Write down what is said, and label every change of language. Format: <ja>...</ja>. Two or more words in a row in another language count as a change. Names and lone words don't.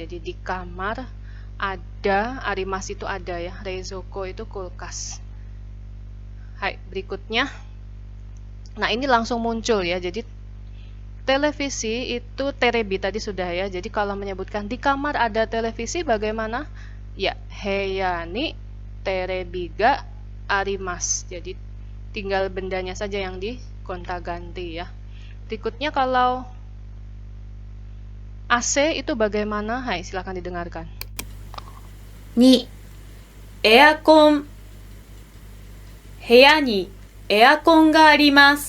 <id>Jadi di kamar ada, arimasu itu ada ya. Reizoko itu kulkas. Hai, berikutnya. Nah, ini langsung muncul ya. Jadi televisi itu terebi tadi sudah ya. Jadi kalau menyebutkan di kamar ada televisi bagaimana? Ya,</id> <ja>部屋にテレビがあります.</ja> <id>Jadi tinggal bendanya saja yang digonta-ganti ya. Berikutnya kalau AC itu bagaimana? Hai, silakan didengarkan.</id> <ja>に、エアコン. 部屋にエアコンがあります.</ja>